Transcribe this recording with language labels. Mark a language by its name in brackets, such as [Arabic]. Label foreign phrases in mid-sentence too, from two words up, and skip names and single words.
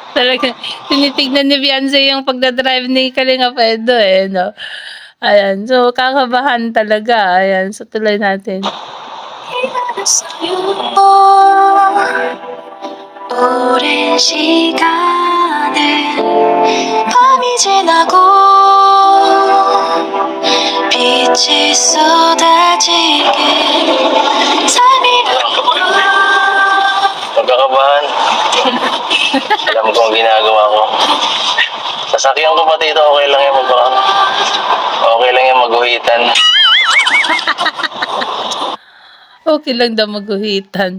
[Filipino] Talaga, tinitignan ni Beyonce yung pagdadrive ni Kalinga Pedro no? Ayan, so kakabahan talaga. Ayan, so tuloy natin. [Korean] 오랜 시간을 밤이 지나고 빛이 쏟아지게 삶이 [Filipino] Pagkakabahan. Alam ko ang ginagawa ko. Sasakyan ko pati ito, okay lang yan okay lang yan maguhitan. Okay lang daw maguhitan.